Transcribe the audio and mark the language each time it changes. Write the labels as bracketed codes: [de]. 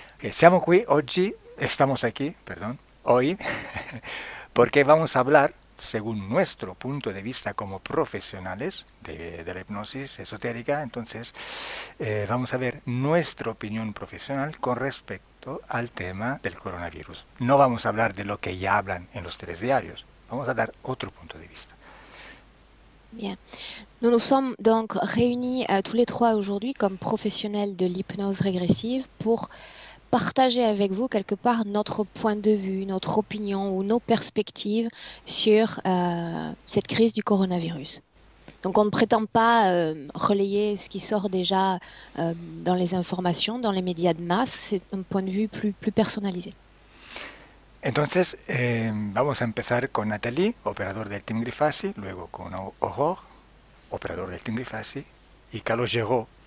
[it] Siamo qui oggi, [es] estamos aquí, perdón, hoy, porque vamos a hablar, según nuestro punto de vista como profesionales de la hipnosis esotérica, entonces vamos a ver nuestra opinión profesional con respecto al tema del coronavirus. No vamos a hablar de lo que ya hablan en los tres diarios, vamos a dar otro punto de vista. Bien. [fr] Nous nous sommes donc réunis tous les trois aujourd'hui comme professionnels de l'hypnose régressive pour partager avec vous quelque part notre point de vue, notre opinion ou nos perspectives sur cette crise du coronavirus. Donc on ne prétend pas relayer ce qui sort déjà dans les informations, dans les médias de masse. C'est un point de vue plus personnalisé. [es] Entonces, vamos a empezar con Nathalie, operador del Team Grifasi, luego con Aurore, operador del Team Grifasi, y Carlos Llegó,